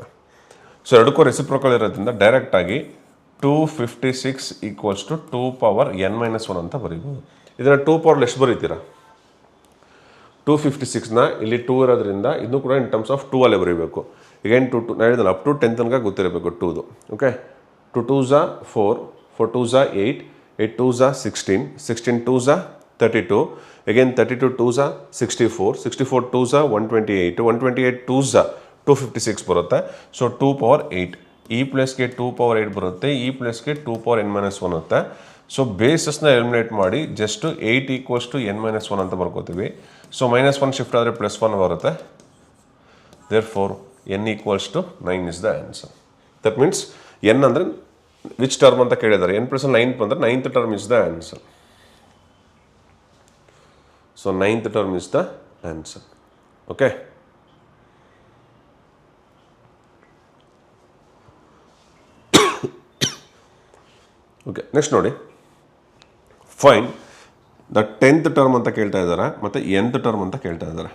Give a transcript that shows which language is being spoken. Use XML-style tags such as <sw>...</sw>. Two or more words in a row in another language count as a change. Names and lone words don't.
<kn>ಸೊ ಎರಡಕ್ಕೂ ರೆಸಿಪ್ರೋಕಲ್ ಇರೋದ್ರಿಂದ ಡೈರೆಕ್ಟಾಗಿ</kn> <en>256 equals to 2 power n minus 1</en> <kn>ಅಂತ ಬರೀಬೋದು. ಇದನ್ನು 2 ಪವರ್ ಎಷ್ಟು ಬರೀತೀರಾ? 256ನ ಇಲ್ಲಿ 2 ಇರೋದ್ರಿಂದ ಇದನ್ನು ಕೂಡ</kn> <en>in terms of 2</en> <kn>ಅಲ್ಲೇ ಬರೀಬೇಕು. ಈಗೇನು ನಾನು ಹೇಳಿದ್ನಲ್ಲ</kn> <en>up to 10</en> <kn>ತನಕ ಗೊತ್ತಿರಬೇಕು 2ದು.</kn> <en>ಓಕೆ, 2 2s 4, 4 2s 8, 8 2s 16, 16 2s 32, again 32 2s 64, 64 2s 128, 128 2s 256 ಬರುತ್ತೆ.</en> <kn>ಸೊ 2 ಪವರ್ 8, ಈ ಪ್ಲೇಸ್ಗೆ 2 ಪವರ್ 8 ಬರುತ್ತೆ, ಈ ಪ್ಲೇಸ್ಗೆ</kn> <en>2 power n minus 1</en> <kn>ಇರುತ್ತೆ. ಸೊ ಬೇಸಸ್ನ ಎಲಿಮಿನೇಟ್ ಮಾಡಿ</kn> <en>just 8 equals to n minus 1</en> <kn>ಅಂತ ಬರ್ಕೋತೀವಿ. ಸೊ -1 ಶಿಫ್ಟ್ ಆದರೆ +1 ಬರುತ್ತೆ.</kn> <en>therefore n equals to 9 is the answer. that means n</en> <kn>ಅಂದರೆ</kn> <en>which term</en> <kn>ಅಂತ ಕೇಳಿದ್ದಾರೆ.</kn> <en>n + 9 ಬಂದರೆ 9th term is the answer. so 9th term is the answer. okay, okay, next</en> <kn>ನೋಡಿ,</kn> <en>find the 10th term</en> <kn>ಅಂತ ಕೇಳ್ತಾ ಇದ್ದಾರೆ ಮತ್ತು</kn> <en>nth term</en> <kn>ಅಂತ ಕೇಳ್ತಾ ಇದ್ದಾರೆ.</kn>